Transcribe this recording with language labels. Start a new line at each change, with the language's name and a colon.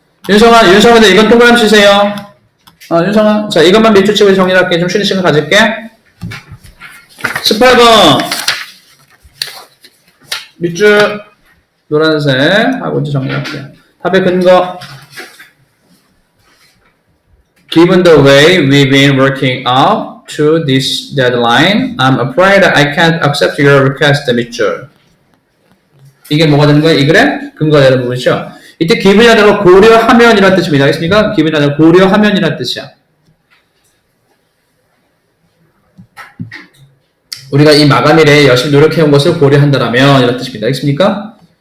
Korean: 윤성아, 이건 동그라미 치세요. 윤성아, 자, 이것만 밑줄 치고 정리를 할게. 좀 쉬는 시간 가질게. 18번. 밑줄 노란색 하고 이제 정리할게요. 답의 근거.
English: Given the way we've been working up to this deadline, I'm afraid I can't accept your request.
Korean: 밑줄. 이게 뭐가 되는 거예요? 이 글의 근거가 되는 부분이죠. 이때 given이라는 고려하면이라는 뜻입니다. 알겠습니까? given이라는 고려하면이라는 뜻이야. 우리가 이 마감일에 열심히 노력해온 것을 고려한다라면 이런 뜻입니다. 알겠습니까?